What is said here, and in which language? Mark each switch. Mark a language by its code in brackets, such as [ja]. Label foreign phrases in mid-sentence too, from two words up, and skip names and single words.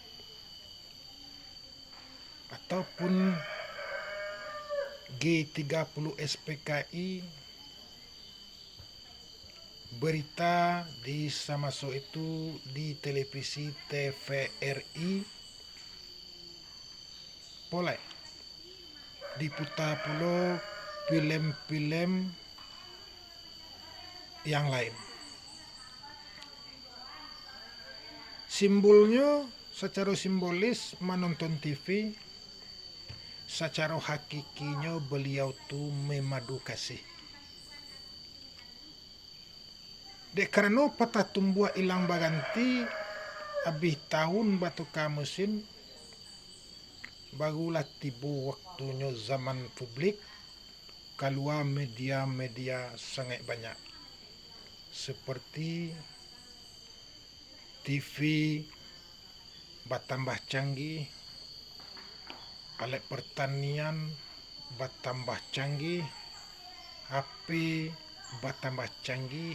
[id] ataupun G30 SPKI, berita di Samaso itu di televisi TVRI, boleh diputar pula film-film yang lain. Simbolnya secara simbolis menonton TV, secara hakikinya beliau tuh memadu kasih. [min] Dek karena patah tumbuh ilang baganti abih tahun batu kamusin, [id] barulah tiba waktunya zaman publik, keluar media-media sangat banyak seperti TV bertambah canggih, alat pertanian bertambah canggih, HP bertambah canggih.